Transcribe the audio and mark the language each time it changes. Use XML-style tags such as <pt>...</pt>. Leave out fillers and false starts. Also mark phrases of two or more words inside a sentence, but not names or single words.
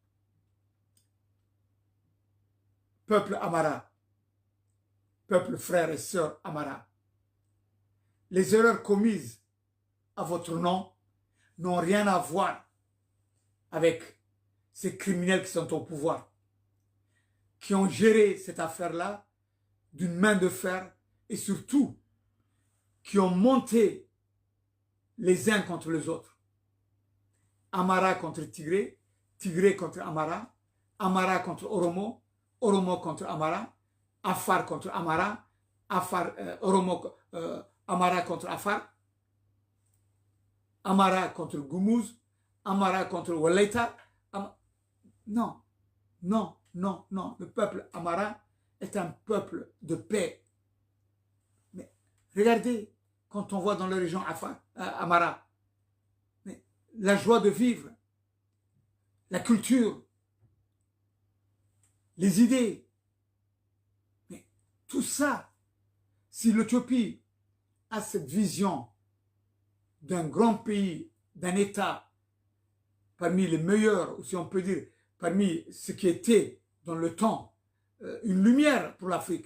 <fr>Peuple Amara, peuple frères et sœurs Amara, les erreurs commises à votre nom n'ont rien à voir avec ces criminels qui sont au pouvoir, qui ont géré cette affaire-là d'une main de fer et surtout qui ont monté les uns contre les autres. Amara contre Tigré, Tigré contre Amara, Amara contre Oromo, Oromo contre Amara, Afar contre Amara, Afar, Amara contre Afar, Amara contre Gumuz, Amara contre Walaita, Non, non, non, non. Le peuple Amara est un peuple de paix. Mais regardez, quand on voit dans la région Amara, mais la joie de vivre, la culture, les idées, mais tout ça, si l'Éthiopie a cette vision d'un grand pays, d'un État, parmi les meilleurs, ou si on peut dire, parmi ce qui était dans le temps, une lumière pour l'Afrique.</fr>